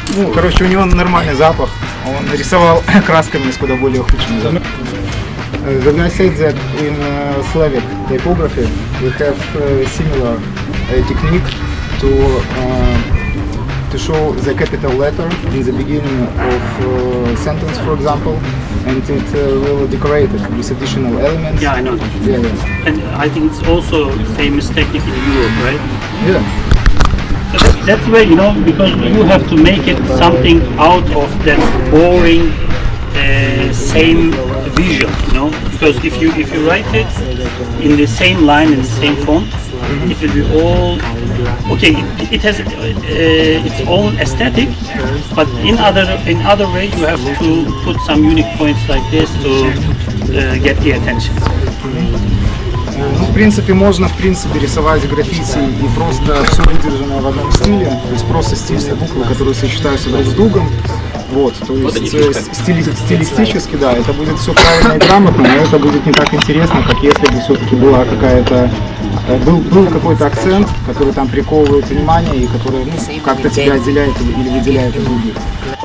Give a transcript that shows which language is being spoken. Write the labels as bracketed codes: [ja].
[ru] Ну, короче, у него нормальный запах. Он рисовал красками с куда более худшими запахами. [en] The guy said that in Slavic typography we have similar technique to show the capital letter in the beginning of sentence, for example, and it will decorate it with additional elements. Yeah, I know. Yeah, yeah. And I think it's also a famous technique in Europe, right? Yeah. That's where, you know, because you have to make it something out of that boring same visual, you know. Because if you write it in the same line in the same font, it will be all okay. It has its own aesthetic, but in other way you have to put some unique points like this to get the attention. [ru] Ну, в принципе, можно, рисовать граффити и просто все выдержанное в одном стиле, то есть просто стильные буквы, которые сочетаются друг с другом. Вот, то есть стилистически, да, это будет все правильно и грамотно, но это будет не так интересно, как если бы все-таки была какая-то был какой-то акцент, который там приковывает внимание и который, ну, как-то тебя отделяет или выделяет от других.